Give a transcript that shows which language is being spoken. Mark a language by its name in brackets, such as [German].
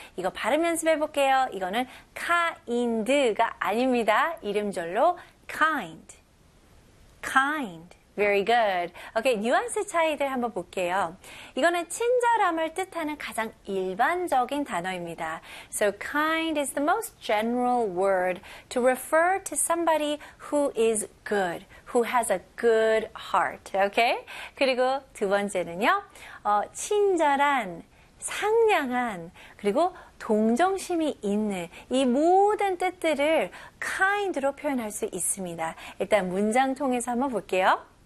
[Korean] 이거 발음 연습해 볼게요. 이거는 kind가 아닙니다. 이름절로 kind. Kind. [English] Very good. [Korean] Okay, 뉘앙스 차이들 한번 볼게요. 이거는 친절함을 뜻하는 가장 일반적인 단어입니다. [English] So kind is the most general word to refer to somebody who is good, who has a good heart. [Korean] Okay? 그리고 두 번째는요. 친절한, 상냥한, 그리고 동정심이 있는 이 모든 뜻들을 kind로 표현할 수 있습니다. 일단 문장 통해서 한번 볼게요.